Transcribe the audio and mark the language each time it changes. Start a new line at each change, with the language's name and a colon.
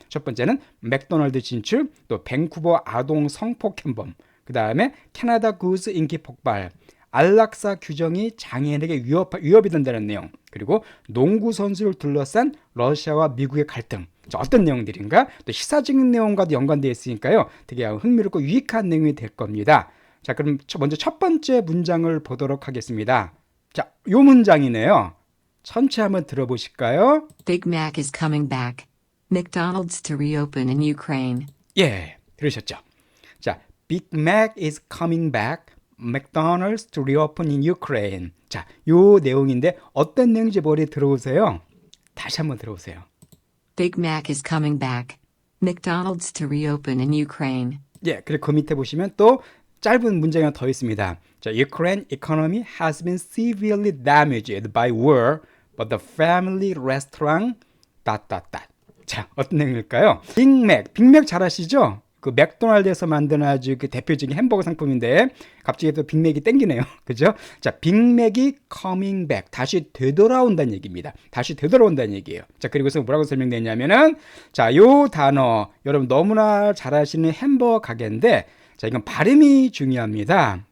Korean: 첫 번째는 맥도날드 진출, 또 밴쿠버 아동 성폭행범, 그 다음에 캐나다 구스 인기 폭발, 안락사 규정이 장애인에게 위협이 된다는 내용, 그리고 농구 선수를 둘러싼 러시아와 미국의 갈등. 자, 어떤 내용들인가? 또 시사적인 내용과도 연관되어 있으니까요. 되게 흥미롭고 유익한 내용이 될 겁니다. 자, 그럼 먼저 첫 번째 문장을 보도록 하겠습니다. 자, 요 문장이네요. 전체 한번 들어보실까요?
English: Big Mac is coming back. McDonald's to reopen in Ukraine.
Korean: 예, 들으셨죠? 자,
English: Big Mac is coming back. McDonald's to reopen in Ukraine.
Korean: 자, 요 내용인데 어떤 내용인지 머리에 들어오세요? 다시 한번 들어보세요.
English: Big Mac is coming back. McDonald's to reopen in Ukraine.
Korean: 예, 그리고 그 밑에 보시면 또 짧은 문장이 하나 더 있습니다. 자,
English: Ukraine economy has been severely damaged by war, but the family restaurant...
Korean: 자, 어떤 내용일까요? 빅맥 잘 아시죠? 그 맥도날드에서 만든 아주 그 대표적인 햄버거 상품인데 갑자기 또 빅맥이 땡기네요. 그죠? 자, 빅맥이
English: coming back.
Korean: 다시 되돌아온다는 얘기입니다. 다시 되돌아온다는 얘기예요. 자, 그리고서 뭐라고 설명되냐면은 자, 요 단어 여러분 너무나 잘 아시는 햄버거 가게인데 자, 이건 발음이 중요합니다.